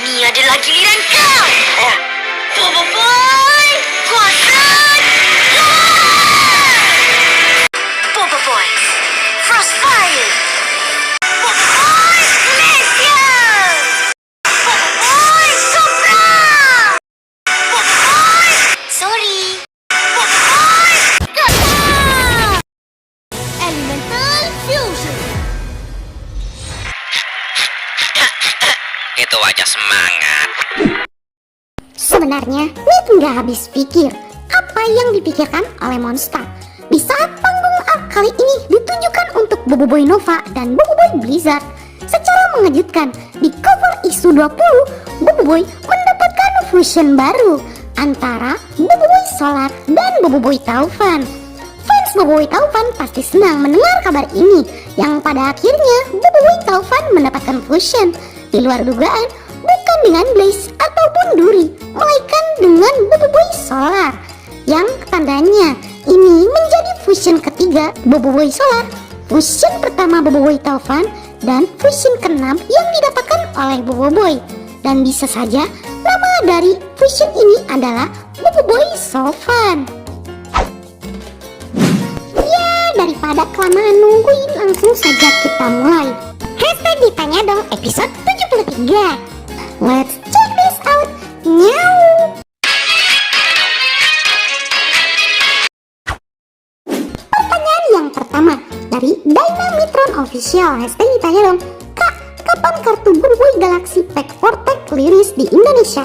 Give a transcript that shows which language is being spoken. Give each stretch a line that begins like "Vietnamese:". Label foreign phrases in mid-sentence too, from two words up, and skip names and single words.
Malay: adalah giliran kau. Bobo Boy, kuasa luar. Bobo Boy, Frostfire. Bobo Boy, Glacier. Bobo Boy, Supra. Bobo Boy, sorry. Bobo Boy,
English: Gata. Elemental Fusion.
Malay: Itu wajah semangat.
Indonesian: Sebenarnya Nick nggak habis pikir apa yang dipikirkan oleh Monster. Di saat panggung art kali ini ditunjukkan untuk Bobo Boy Nova dan Bobo Boy Blizzard. Secara mengejutkan, di cover isu 20, Bobo Boy mendapatkan fusion baru antara Bobo Boy Solar dan Bobo Boy Taufan. Fans Bobo Boy Taufan pasti senang mendengar kabar ini, yang pada akhirnya Bobo Boy Taufan mendapatkan fusion. Di luar dugaan, bukan dengan Blaze ataupun Duri, melainkan dengan Bobo Boy Solar, yang tandanya ini menjadi fusion ketiga Bobo Boy Solar, fusion pertama Bobo Boy Taufan, dan fusion keenam yang didapatkan oleh Bobo Boy. Dan bisa saja nama dari fusion ini adalah Bobo Boy Sofan. Ya, daripada kelamaan nungguin, langsung saja kita mulai. Hashtag ditanya dong episode 73.
English: Let's check this out. Nyau.
Indonesian: Pertanyaan yang pertama dari Dynamitron Official. Hashtag ditanya dong, Kak, kapan kartu Bobo Boy Galaxy Pack Vortex liris di Indonesia?